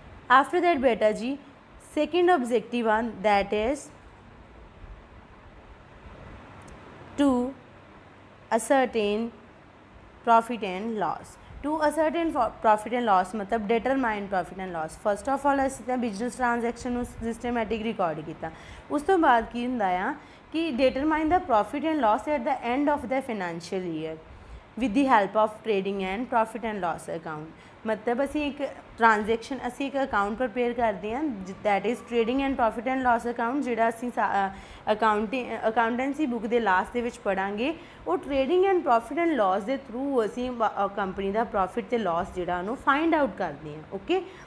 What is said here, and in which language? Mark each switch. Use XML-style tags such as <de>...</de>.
<en>after that</en> <pa>ਬੇਟਾ ਜੀ</pa> <en>Second objective ਆ that is to ascertain profit and loss। to ascertain profit and loss मतलब determine profit and loss। First of all</en> <pa>ਅਸੀਂ ਤਾਂ business transaction ਨੂੰ systematic record ਕੀਤਾ। ਉਸ ਤੋਂ ਬਾਅਦ ਕੀ ਹੁੰਦਾ ਆ ਕਿ</pa> <en>determine the profit and loss at the end of the financial year with the help of trading and profit and loss account।</en> <pa>मतलब ਅਸੀਂ ਇੱਕ ਟ੍ਰਾਂਜੈਕਸ਼ਨ ਅਸੀਂ ਇੱਕ ਅਕਾਊਂਟ ਪ੍ਰਪੇਅਰ ਕਰਦੇ ਹਾਂ that is trading and profit and Las account, ਜਿਹੜਾ ਅਸੀਂ accountancy book ਦੇ ਲਾਸਟ ਦੇ ਵਿੱਚ ਪੜ੍ਹਾਂਗੇ। ਉਹ trading and profit and Las ਦੇ ਥਰੂ ਅਸੀਂ ਕੰਪਨੀ ਦਾ ਪ੍ਰੋਫਿਟ ਅਤੇ ਲਾਸ ਜਿਹੜਾ ਉਹਨੂੰ ਫਾਈਂਡ ਆਊਟ ਕਰਦੇ ਹਾਂ, ਓਕੇ।</pa>